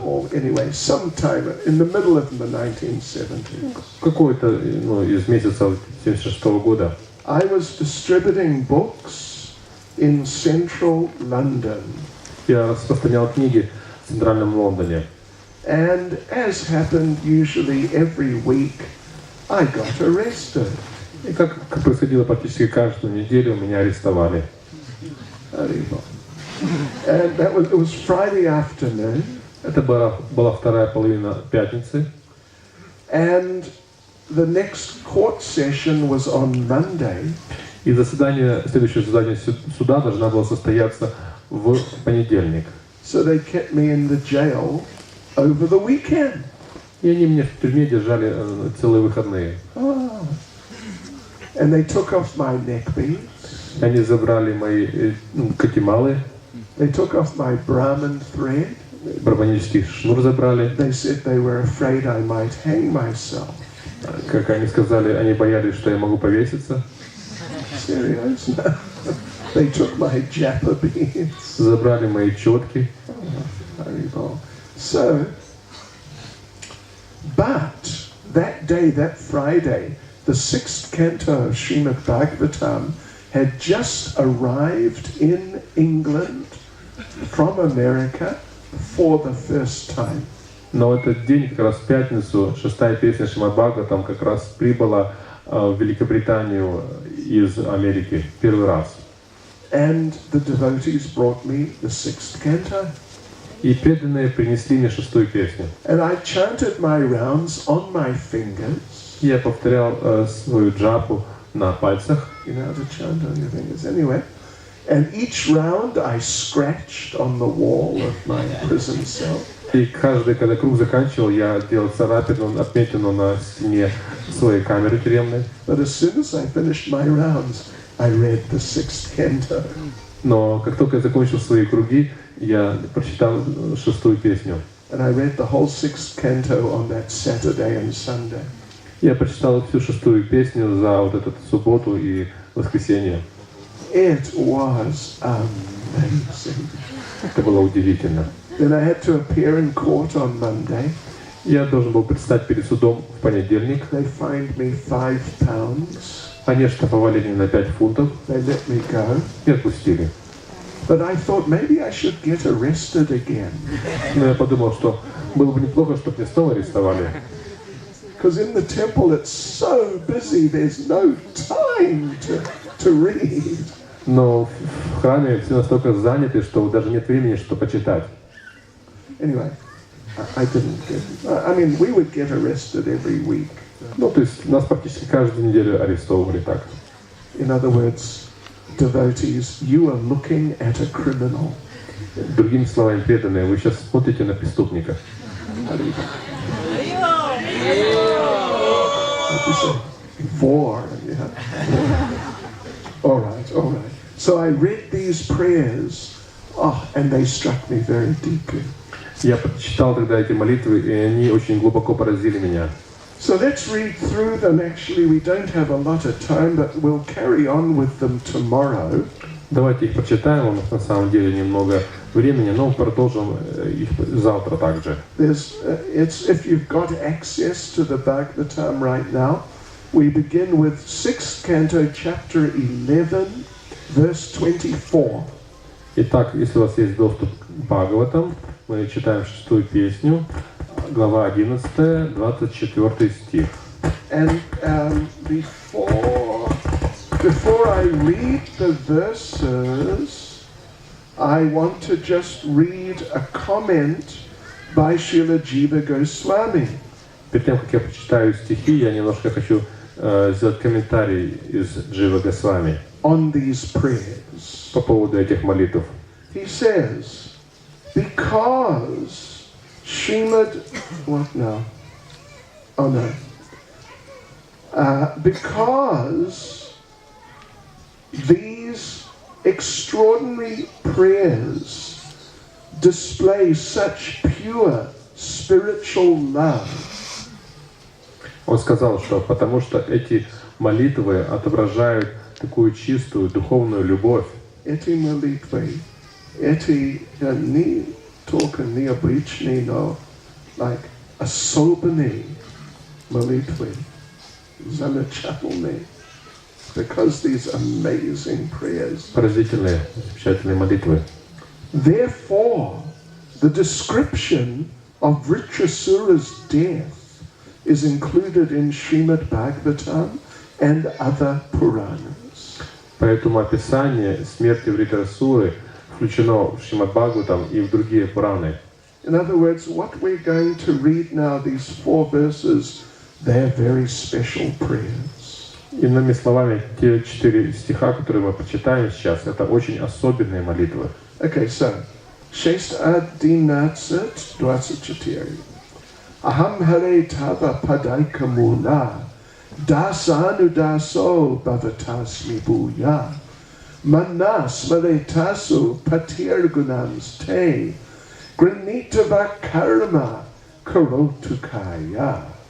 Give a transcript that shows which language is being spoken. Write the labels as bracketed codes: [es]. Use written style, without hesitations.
[en] Or anyway, sometime in the middle of the 1970s. [ru] какой-то из месяцев 1976 года, [en] I was distributing books in central London. [ru] я распространял книги в центральном Лондоне. [en] And as happened usually every week, I got arrested. [ru] И как происходило практически каждую неделю, меня арестовали. [en] And it was Friday afternoon. [ru] Это была вторая половина пятницы. [en] And the next court session was on Monday. [ru] И следующее заседание суда должна была состояться в понедельник. [en] So they kept me in the jail over the weekend. [ru] И они меня в тюрьме держали целые выходные. [en] And they took off my neck beads. [ru] Они забрали мои катималы. [en] They took off my Brahman thread. [ru] Барабанический шнур забрали. [en] They said they were afraid I might hang myself. [ru] Как они сказали, они боялись, что я могу повеситься. [en] Seriously? They took my japa beads. [ru] Забрали мои четки. [en] So, but that day, that Friday, the 6th canto of Srimad Bhagavatam had just arrived in England from America for the first time. [ru] Но этот день, как раз в пятницу, шестая песня Шримад Бхагаватам как раз прибыла в Великобританию из Америки первый раз. [en] And the devotees brought me the 6th canto. [ru] И преданные принесли мне шестую песню. [en] And I chanted my rounds on my fingers. [ru] Я повторял свою джапу на пальцах. [en] You know how to chant on your fingers anyway. And each round I scratched on the wall of my prison cell. [ru] И каждый, когда круг заканчивал, я делал царапину, отметину на стене своей камеры тюремной. [en] But as soon as I finished my rounds, I read the 6th canto. [ru] Но как только я закончил свои круги, я прочитал шестую песню. [en] And I read the whole 6th canto on that Saturday and Sunday. [ru] Я прочитал всю шестую песню за вот эту субботу и воскресенье. [en] It was amazing. [ru] Это было удивительно. [en] Then I had to appear in court on Monday. [ru] Я должен был предстать перед судом в понедельник. [en] They fined me £5. [ru] Они оштрафовали меня на 5 фунтов. [en] They let me go. [ru] И отпустили. [en] But I thought maybe I should get arrested again. [ru] Но я подумал, что было бы неплохо, чтобы меня снова арестовали. [en] Because in the temple it's so busy, there's no time to read. [ru] Но в храме все настолько заняты, что даже нет времени, что почитать. [en] Anyway, I didn't get. I mean, we would get arrested every week. [ru] Ну, то есть нас практически каждую неделю арестовывали так. [en] In other words, devotees, you are looking at a criminal. [ru] Другими словами, преданные, вы сейчас смотрите на преступника. [en] Vor, yeah. All right. So I read these prayers, and they struck me very deeply. [ru] Я прочитал тогда эти молитвы, и они очень глубоко поразили меня. [en] So let's read through them. Actually, we don't have a lot of time, but we'll carry on with them tomorrow. [ru] Давайте их прочитаем, у нас на самом деле немного времени, но продолжим их завтра также. [en] If you've got access to the Bhagavatam right now, we begin with 6th canto, chapter 11, verse 24. [ru] Итак, если у вас есть доступ к Бхагаватам, мы читаем 6-ю песню, глава 11, 24 стих. [en] And before I read the verses, I want to just read a comment by Srila Jiva Goswami. [ru] Перед тем, как я прочитаю стихи, я немножко хочу сделать комментарий из Джива Госвами [en] on these prayers. [ru] По поводу этих молитв. [en] He says, because Srimad, what now? Oh no. Because these extraordinary prayers display such pure spiritual love. [ru] Он сказал, что потому что эти молитвы отображают такую чистую духовную любовь. Эти молитвы, эти не только необычные, но like особенные молитвы, замечательные. [en] Because these amazing prayers. [ru] Поразительные, замечательные молитвы. [en] Therefore, the description of Vritrasura's death is included in Srimad Bhagavatam and other Puranas. [ru] Поэтому описание смерти Вритрасуры включено в Шримад Бхагаватам и в другие Пураны. [en] In other words, what we're going to read now, these 4 verses, they're very special prayers. [ru] Иными словами, те 4 стиха, которые мы прочитаем сейчас, это очень особенные молитвы. [en] Okay, so, 6:11-24. [sa] Aham hare tava padaika mula, dasanudaso bhavatasmi bhuya, manas maretasu patirgunams te, granitava karma karotu kaya.